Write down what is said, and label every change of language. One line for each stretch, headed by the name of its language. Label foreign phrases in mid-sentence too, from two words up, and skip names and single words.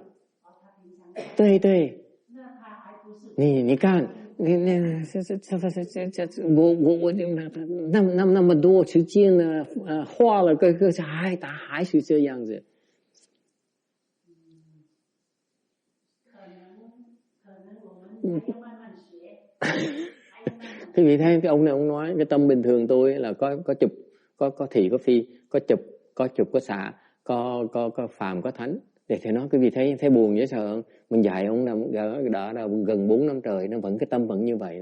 Chinese: 对对，你看，我那么多时间呢，花了个他还是这样子。
Vietnamese: Quý vị thấy cái ông này ông nói cái tâm bình thường tôi là có chụp, có thị có phi, có chụp có xạ, có phàm có thánh. Thì nói quý vị thấy buồn dễ sợ không? Mình dạy ông đã gần 4 năm trời, nó vẫn cái tâm vẫn như vậy đó.